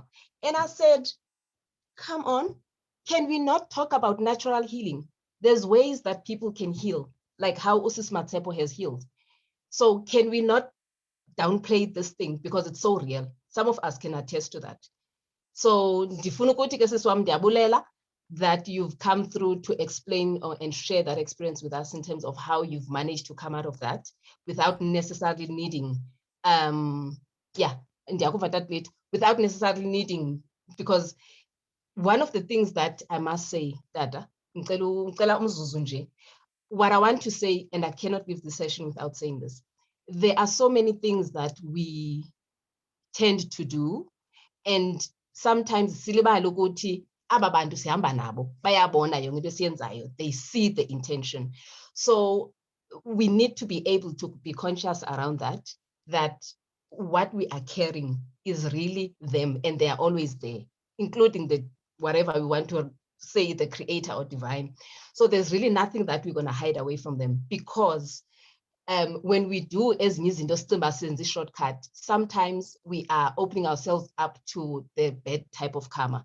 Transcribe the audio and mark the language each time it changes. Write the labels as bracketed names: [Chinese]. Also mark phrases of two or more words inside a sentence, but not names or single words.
[English] And I said, come on, can we not talk about natural healing? There's ways that people can heal, like how Usis Matsepo has healed. So can we not downplay this thing, because it's so real? Some of us can attest to that. So [Xhosa] ndifuna ukuthi ke siswam ndiyabulela [English] that you've come through to explain and share that experience with us in terms of how you've managed to come out of that without necessarily needing, without necessarily needing, because one of the things that I must say, Dada, what I want to say, and I cannot leave the session without saying this, there are so many things that we tend to do, and sometimes [Xhosa] silibala ukuthi aba bantu sihamba nabo bayabona yonke into esiyenzayo, [English] they see the intention. So we need to be able to be conscious around that what we are carrying is really them, and they are always there, including the whatever we want to say, the creator or divine. So there's really nothing that we're going to hide away from them, because when we do as a shortcut, sometimes we are opening ourselves up to the bad type of karma.